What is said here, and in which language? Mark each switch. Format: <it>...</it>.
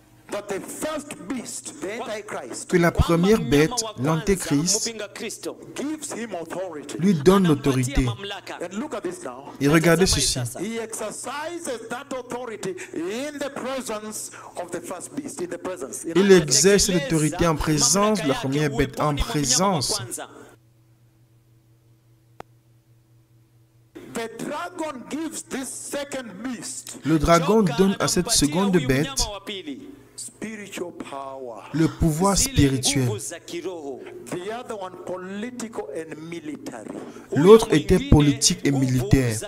<en>that the first beast, the Antichrist,</en> <fr>que la première bête, l'Antéchrist,</fr> <en>gives him authority.</en> <fr>lui donne l'autorité.</fr> <en>And look at this now.</en> <fr>Et regardez ceci.</fr> <en>He exercises that authority in the presence of the first beast, in the presence.</en> <fr>Il exerce l'autorité en présence de la première bête, en présence.</fr> <en>The dragon gives this second beast</en> <fr>Le dragon donne à cette seconde bête</fr> <en>spiritual power.</en> <fr>le pouvoir spirituel.</fr> <en>The other one political and military.</en> <fr>L'autre était politique et militaire.</fr>